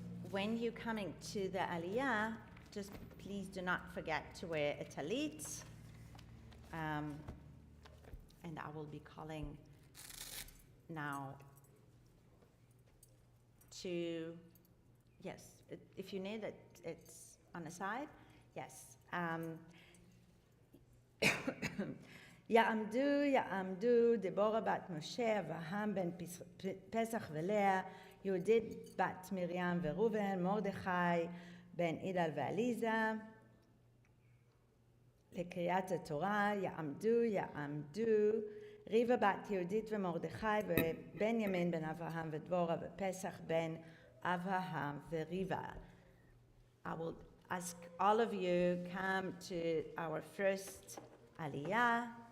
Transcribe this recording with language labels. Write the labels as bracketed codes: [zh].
[en] When you're coming to the aliyah, just please do not forget to wear a talit. And I will be calling now to, yes, if you need it, it's on the side. Yes. [he] יעמדו דבורה בת משה אברהם בן פסח ולאה, יהודית בת מרים וראובן, מרדכי בן אידל ועליזה, לקריאת התורה. יעמדו ריבה בת יהודית ומרדכי ובנימין בן אברהם ודבורה ופסח בן אברהם וריבה. [en] I will ask all of you come to our first aliyah.